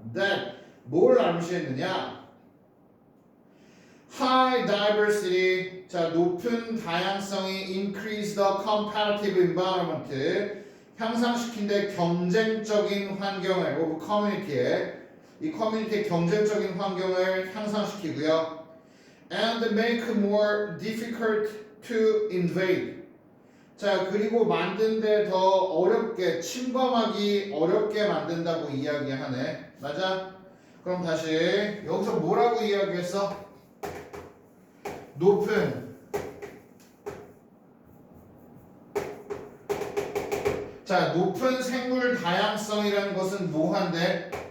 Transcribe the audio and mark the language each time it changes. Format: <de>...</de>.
<ko>that 뭘 암시했느냐?</ko> <en>high diversity</en> <ko>자 높은 다양성이</ko> <en>increase the competitive environment</en> <ko>향상시킨데 경쟁적인 환경을</ko> <en>of community</en> <ko>에 이 커뮤니티의 경쟁적인 환경을 향상시키고요.</ko> <en>And make more difficult to invade.</en> <ko>자, 그리고 만든데 더 어렵게, 침범하기 어렵게 만든다고 이야기하네. 맞아? 그럼 다시 여기서 뭐라고 이야기했어? 높은 자, 높은 생물 다양성이라는 것은 뭐한데?</ko>